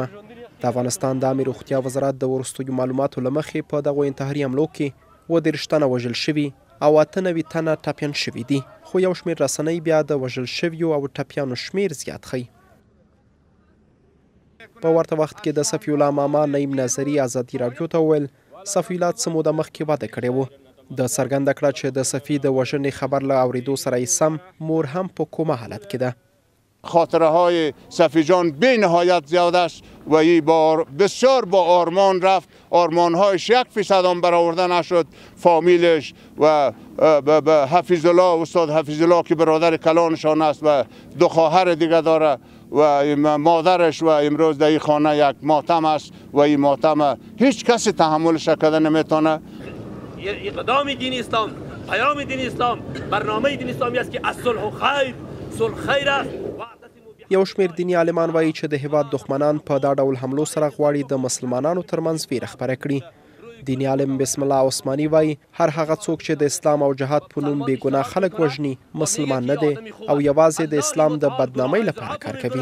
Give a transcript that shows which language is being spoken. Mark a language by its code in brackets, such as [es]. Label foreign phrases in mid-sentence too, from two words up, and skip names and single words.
[ps] د افغانستان د عامې روغتیا وزارت د وروستیو معلوماتو له مخې په دغو انتحاري حملو کې 30 تنه وژل شوي او 98 تنه ټپیان شوي دي، خو یو شمېر رسنۍ بیا د وژل شویو او ټپیانو شمېر زیات ښیي. په ورته وخت کې د صفي الله ماما نعیم نظري ازادي راډیو ته وویل صفي الله څه موده مخکې واده کړی و. د څرګنده کړه چې د صفي د وژنې خبر له اورېدو سره یې سم مور هم په کومه حالت کې ده. [fa] خاطره های صفی جان بی نهایت زیاده است و ای بسیار با آرمان رفت. آرمان هایش 1% هم برآورده نشد. فامیلش و حفیظ الله، استاد حفیظ الله که برادر کلانشان است و 2 خواهر دیگه داره و مادرش و امروز در این خانه یک ماتم است و این ماتم هیچ کسی تحملش کرده نمیتونه. اقدام دین اسلام، پیام دین اسلام، برنامه دین اسلامی است که [ar] الصلح خیر، [fa] صلح خیر است. [ps] یو شمېر دیني عالمان وایي چې د هیواد دښمنان په دا ډول حملو سره غواړي د مسلمانانو ترمنځ ویره خپره کړي. دیني عالم بسم الله عثماني وایي هر هغه څوک چې د اسلام او جهاد په نوم بې ګناه خلک وژني مسلمان نه دی او یوازې د اسلام د بدنامۍ لپاره کار کوي.